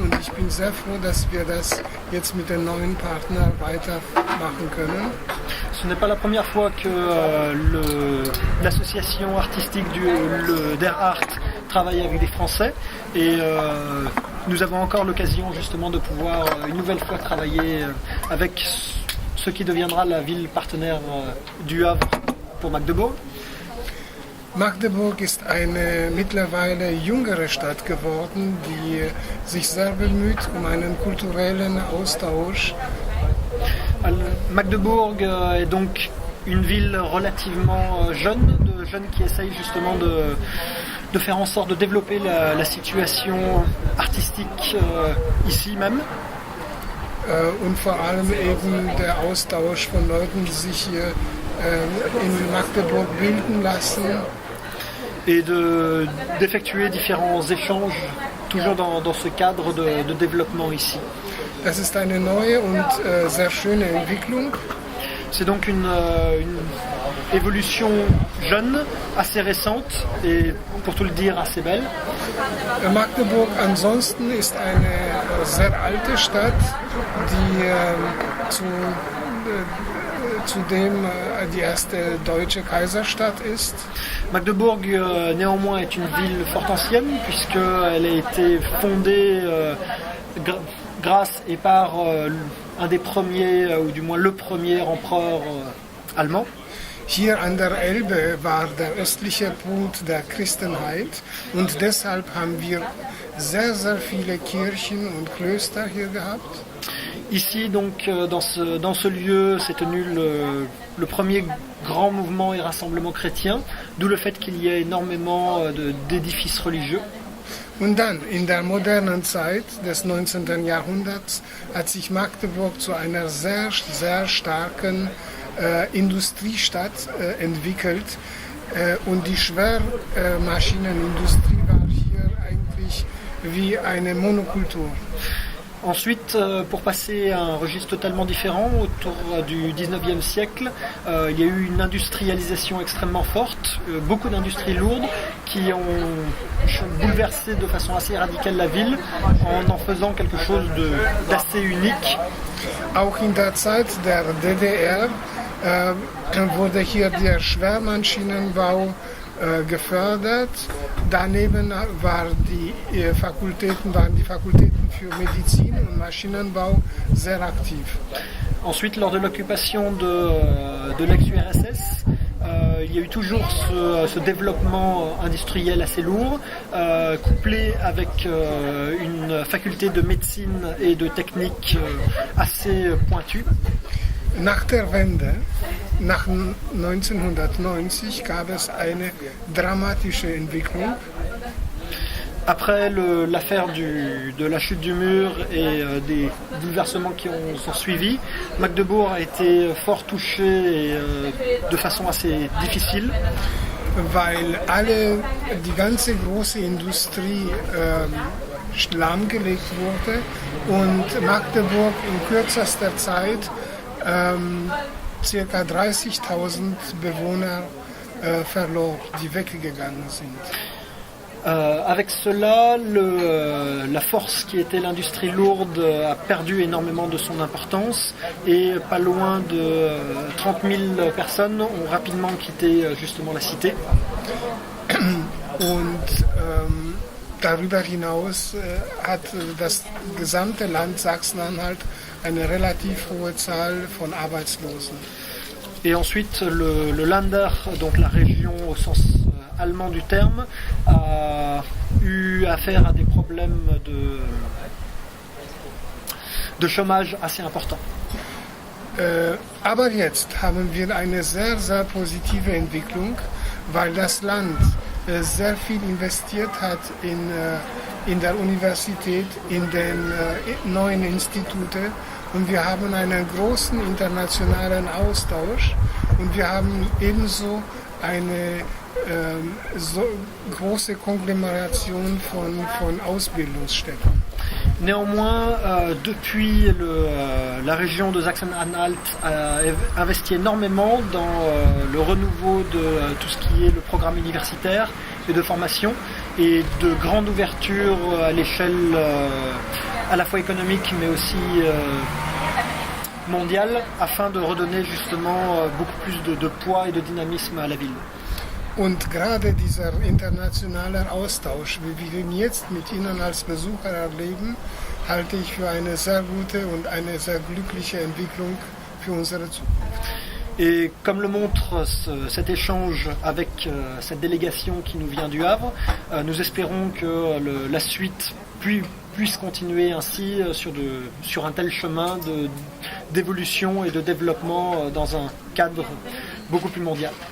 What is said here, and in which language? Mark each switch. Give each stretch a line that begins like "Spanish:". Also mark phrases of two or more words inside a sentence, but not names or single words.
German: Und ich bin sehr froh, dass wir das jetzt mit den neuen Partnern weitermachen können.
French: Ce n'est pas la première fois que l'association artistique Der Art travaille avec des Français et nous avons encore l'occasion justement de pouvoir une nouvelle fois travailler avec ce qui deviendra la ville partenaire du Havre pour Magdebourg.
German: Magdeburg ist eine mittlerweile jüngere Stadt geworden, die sich sehr bemüht um einen kulturellen Austausch.
French: Magdebourg est donc une ville relativement jeune, de jeunes qui essayent justement de faire en sorte de développer la situation artistique ici même.
German: Und vor allem eben der Austausch von Leuten, die sich hier in Magdeburg bilden lassen.
French: Et d'effectuer différents échanges, toujours dans ce cadre de développement ici.
German: Das ist eine neue und sehr schöne Entwicklung.
French: C'est donc une évolution jeune, assez récente et pour tout le dire assez belle.
German: Magdeburg ansonsten ist eine sehr alte Stadt, die zudem die erste deutsche Kaiserstadt ist.
French: Magdebourg néanmoins est une ville fort ancienne puisqu'elle a été fondée grâce et par un des premiers, ou du moins le premier empereur allemand.
German: Hier an der Elbe war der östliche Punkt der Christenheit und deshalb haben wir sehr, sehr viele Kirchen und Klöster hier gehabt.
French: Ici, donc, dans ce lieu, s'est tenu le premier grand mouvement et rassemblement chrétien, d'où le fait qu'il y ait énormément d'édifices religieux.
German: Und dann, in der modernen Zeit des 19. Jahrhunderts, hat sich Magdeburg zu einer sehr, sehr starken Industriestadt entwickelt. Und die Schwermaschinenindustrie war hier eigentlich wie eine Monokultur.
French: Ensuite, pour passer à un registre totalement différent, autour du 19e siècle, il y a eu une industrialisation extrêmement forte, beaucoup d'industries lourdes qui ont bouleversé de façon assez radicale la ville en faisant quelque chose d'assez unique.
German: Auch in der Zeit der DDR wurde hier der Schwermaschinenbau gefördert. Daneben waren die Fakultäten für Medizin und Maschinenbau sehr aktiv.
French: Ensuite, lors de l'occupation de l'ex-URSS, il y a eu toujours ce développement industriel assez lourd, couplé avec une faculté de médecine et de technique assez pointue.
German: Nach der Wende, nach 1990, gab es eine dramatische Entwicklung.
French: Après l'affaire de la chute du mur et des bouleversements qui sont suivis, Magdebourg a été fort touché de façon assez difficile.
German: Weil die ganze große Industrie lahmgelegt wurde und Magdeburg in kürzester Zeit ca. 30.000 Bewohner verlor, die weggegangen sind.
French: Avec cela, la force qui était l'industrie lourde a perdu énormément de son importance et pas loin de 30 000 personnes ont rapidement quitté justement la cité.
German: Und darüber hinaus hat das gesamte Land Sachsen-Anhalt eine relativ hohe Zahl von Arbeitslosen.
French: Et ensuite, le Länder, donc la région au sens allemand du terme, a eu affaire à des problèmes de chômage assez importants.
German: Aber jetzt haben wir eine sehr, sehr positive Entwicklung, weil das Land sehr viel investiert hat in der Universität, in den neuen Instituten und wir haben einen großen internationalen Austausch und wir haben ebenso eine so große Konglomeration von Ausbildungsstätten.
French: Néanmoins, depuis la région de Sachsen-Anhalt a investi énormément dans le renouveau de tout ce qui est le programme universitaire et de formation et de grande ouverture à l'échelle à la fois économique mais aussi mondiale afin de redonner justement beaucoup plus de poids et de dynamisme à la ville.
German: Und gerade dieser internationale Austausch, wie wir ihn jetzt mit Ihnen als Besucher erleben, halte ich für eine sehr gute und eine sehr glückliche Entwicklung für unsere Zukunft.
French: Et comme le montre cet échange avec cette délégation qui nous vient du Havre, nous espérons que la suite puisse continuer ainsi sur un tel chemin d'évolution et de développement dans un cadre beaucoup plus mondial.